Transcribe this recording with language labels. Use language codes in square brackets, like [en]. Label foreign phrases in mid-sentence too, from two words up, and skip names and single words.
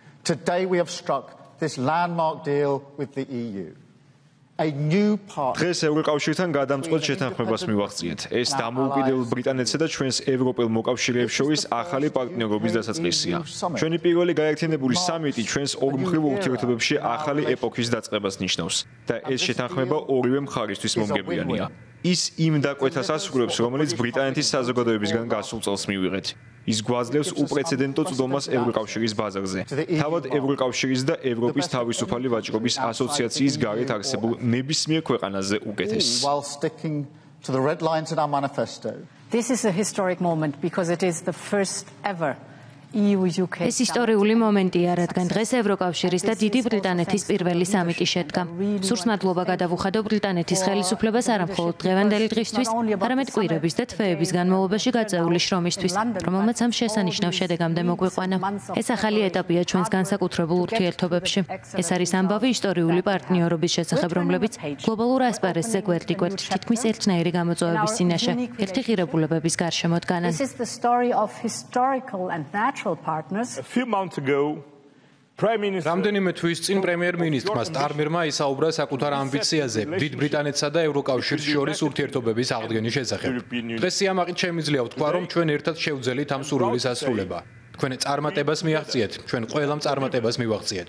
[en] Today we have struck this landmark deal with the EU. A new part. [ka] დღეს ევროკავშირთან გადამწყვეტ შეთანხმებას მივახციეთ. ეს დამოუკიდებელ ბრიტანეთსა და ჩვენს ევროპელ მოკავშირეებს შორის ახალი პარტნიორობის დასაწყისია. ჩვენი პირველი გაერთიანებული სამიტი ჩვენს ორმხრივ ურთიერთობებში ახალი ეპოქის დაწყებას ნიშნავს და ეს შეთანხმება ორივე მხარისთვის მომგებიანია. ის იმ დაკვეთას ასრულებს, რომელიც ბრიტანეთის საზოგადოებისგან გასულ წელს მივიღეთ. ის გვაძლევს უპრეცედენტო წვდომას ევროკავშირის ბაზარზე. თავად ევროკავშირის და ევროპის თავისუფალი ვაჭრობის ასოციაციის გარეთ არსებულ ნებისმიერ ქვეყანაზე უკეთესს. [en] This is a historic moment because it is the first ever EU-UK. [ka] ეს ისტორიული მომენტია, რადგან დღეს ევროკავშირის და დიდი ბრიტანეთის პირველი სამიტი შედგა. სურს მადლობა გადავუხადო ბრიტანეთის ხელისუფლებას არა მხოლოდ დღევანდელი დღისთვის, არამედ კვირების და თვეების განმავლობაში გაწეული შრომისთვის, რომელმაც ამ შესანიშნავ შედეგამდე მოგვიყვანა. ეს ახალი ეტაპია ჩვენს განსაკუთრებულ ურთიერთობებში. ეს არის ამბავი ისტორიული პარტნიორობის შესახებ, რომლებიც გლობალურ ასპარესზე გვერდიგვერდ თითქმის ერთნაირი გამოწვევების წინაშე, ერთი ღირებულებების გარშემო დგანან. [en] This is the story of historical and natural partners. A few months ago, Prime Minister [ka] რამდენიმე თვის წინ პრემიერ-მინისტრმა სტარმერმა ისაუბრა საკუთარ ამბიციაზე დიდ ბრიტანეთსა და ევროკავშირს შორის ურთიერთობების აღდგენის შესახებ. დღეს სიამაყით შემიძლია ვთქვა, რომ ჩვენ ერთად შევძელით ამ სურვილის ასრულება. თქვენ წარმატებას მიაღწიეთ, ჩვენ ყველამ წარმატებას მივაღწიეთ.